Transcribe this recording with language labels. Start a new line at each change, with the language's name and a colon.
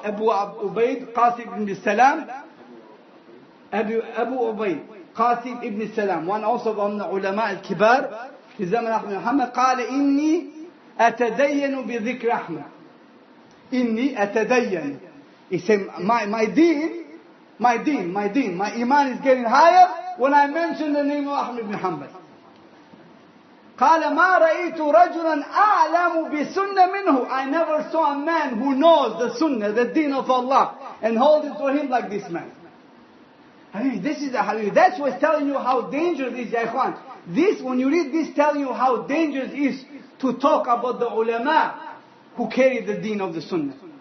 English: Abu Ubaid Qasim ibn Salam. Abu Ubaid Qasim ibn Salam, one also from the ulama al-kibar
Arabic: في زمن أحمد محمد, قال إني أتدين بذكر أحمد. إني أتدين.
English: He said, my deen, my iman is getting higher when I mention the name of Ahmad ibn Hanbal.
Arabic: قال ما رأيت رجلا أعلم بسنة منه.
English: I never saw a man who knows the sunnah, the deen of Allah, and hold it for him like this man. I mean, this is that's what's telling you how dangerous it is, ya ikhwan. This, when you read this, telling you how dangerous it is to talk about the ulama who carry the deen of the sunnah.